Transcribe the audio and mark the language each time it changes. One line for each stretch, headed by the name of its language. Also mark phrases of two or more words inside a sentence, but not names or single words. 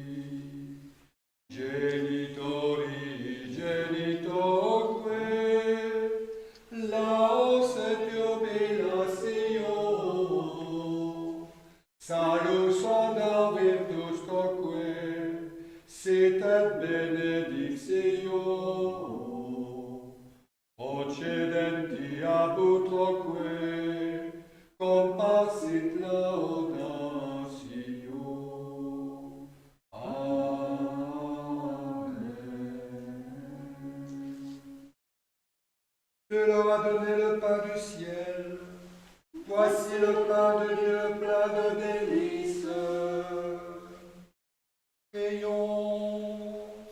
Latin: Genitori genitoque, laus et jubilatio, salus honor virtus toque, sit et benedictio, procedenti ab utroque, compassit laudatio.
French: Tu leur as donné le pain du ciel. Voici le pain de Dieu plein de délices. Prions.